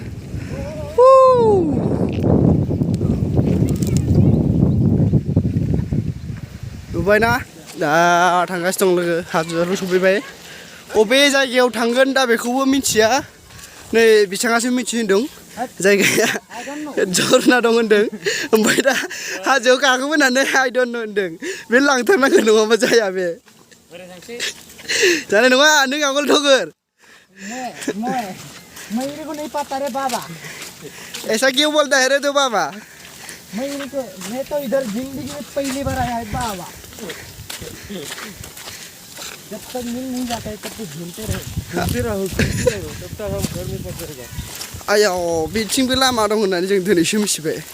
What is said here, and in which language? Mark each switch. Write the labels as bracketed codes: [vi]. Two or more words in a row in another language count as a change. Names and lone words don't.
[brx] नुबायना दा थांगासिनो दं लोगो हाजोआव सफैबाय अबे जायगायाव थांगोन दा बेखौबो मिथिया नै बिथाङासो मिथिहोदों जायगाया झरना दं होनदों ओमफ्राय दा हाजोआव गाखोबोनानै [en] I don't know [brx] होनदों बे लांथारनांगोन नङाबा जाया बे जानाय नङा नों आगोल थगोर [hi] मेरे को नहीं पता रे बाबा ऐसा क्यों बोलता है रे तो बाबा मैं तो इधर जिंदगी में पहली बार आया है बाबा जब तक मिल नहीं जाता है तब तक घूमते रहो तब तक हम घर में पहुंच जाएगा [brx] आयाव बिथिंबो लामा दं होननानै जों दिनैसो मिथिबाय